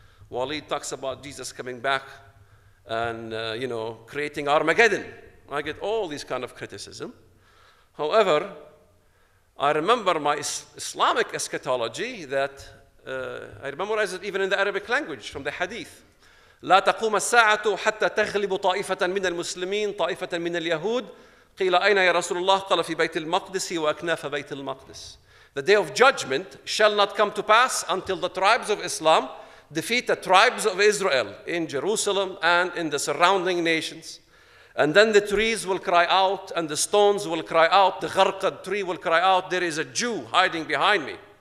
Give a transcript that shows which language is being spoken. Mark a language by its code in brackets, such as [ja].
[en] Walid talks about Jesus coming back and creating Armageddon. I get all these kind of criticism. However, I remember my Islamic eschatology that I memorized it even in the Arabic language from the Hadith. [ar] لا تقوم الساعة حتى تغلب طائفة من المسلمين طائفة من اليهود قيل أين يا رسول الله قال في بيت المقدس وأكناف بيت المقدس. [en] The day of judgment shall not come to pass until the tribes of Islam defeat the tribes of Israel in Jerusalem and in the surrounding nations. And then the trees will cry out, and the stones will cry out, the gharqad tree will cry out, there is a Jew hiding behind me.